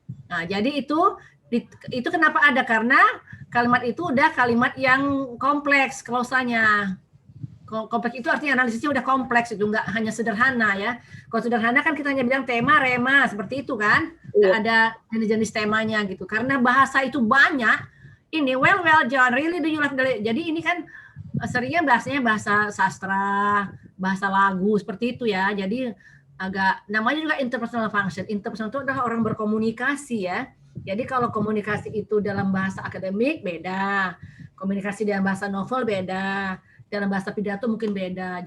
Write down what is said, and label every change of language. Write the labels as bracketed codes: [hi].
[id] Nah, jadi itu kenapa ada? Karena kalimat itu udah kalimat yang kompleks klausanya. Kompleks itu artinya analisisnya udah kompleks, itu enggak hanya sederhana ya. Kalau sederhana kan kita hanya bilang tema, rema, seperti itu kan. Nggak ada jenis-jenis temanya gitu. Karena bahasa itu banyak. Ini [en] well John, really do you love the lady? [id] Jadi ini kan seringnya bahasanya bahasa sastra, bahasa lagu seperti itu ya. Jadi agak namanya juga interpersonal function. Interpersonal itu adalah orang berkomunikasi ya. Jadi kalau komunikasi itu dalam bahasa akademik beda, komunikasi dalam bahasa novel beda, dalam bahasa pidato mungkin beda.